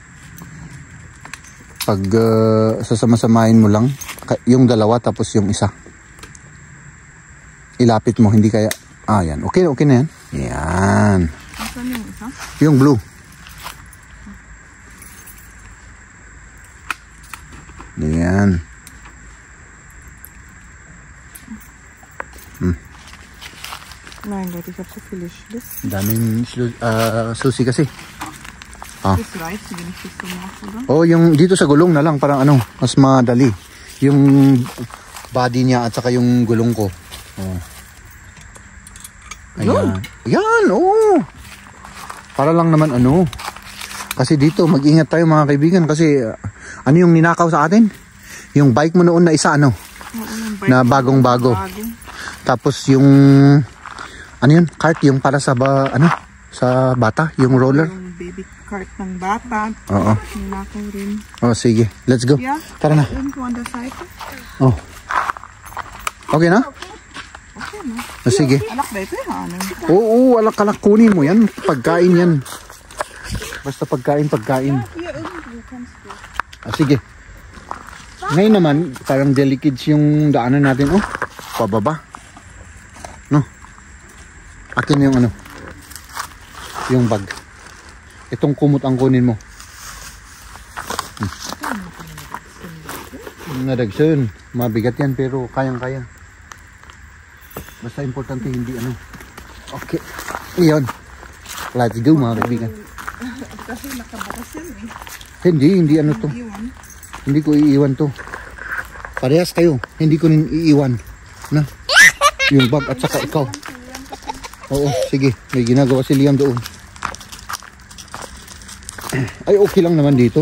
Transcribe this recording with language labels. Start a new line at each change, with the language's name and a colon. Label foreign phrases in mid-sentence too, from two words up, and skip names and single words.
Filipino: Pag sasama-samahin mo lang. Yung dalawa, tapos yung isa. Ilapit mo, hindi kaya... Ah, yan. Okay, okay na yan. Yan. Saan yung isa? Yung blue. Yan.
German: Nein, Leute, ich hab so viele Schlüssel.
Filipino: Daming susi kasi. Ah.
German: Das reicht, wenn ich das so mache, oder?
Filipino: Oh, yung dito sa gulong na lang, parang ano, mas madali. Yung body niya at saka yung gulong ko. Oh. Ayan. Yan, oh. Para lang naman ano. Kasi dito, mag-ingat tayo mga kaibigan kasi ano yung ninakaw sa atin? Yung bike mo noon na isa, ano? Oo, na bagong-bago. Tapos yung ano yun? Cart yung para sa ano? Sa bata, yung roller. Yung
English: baby cart
Filipino: ng bata. Oo. Ninakaw rin. Oh, sige.
English: Let's go. Yeah.
Filipino: Tara na.
English: On the side.
Filipino: Oh. Okay na? Okay na. Oh, sige. Alak ba ito? Ano? Oo, alak-alak kunin mo yan. Pagkain yan. Basta pagkain. Ah, sige. Ngayon naman, parang delicate yung daanan natin. Oh, pababa. No? Akin yung ano. Yung bag. Itong kumot ang kunin mo. Nadagsun. Mabigat yan pero kayang-kaya. Basta importante hindi ano. Okay. Iyon.
English: Let's go
Filipino: mga kaibigan. Kasi nakabakas yan eh. Hindi ano to. Iwan. Hindi ko iiwan to. Parehas kayo. Hindi ko rin iiwan. Na. Yung bag at saka ikaw. Oo, sige. May ginagawa si Liam doon. Ay, okay lang naman dito.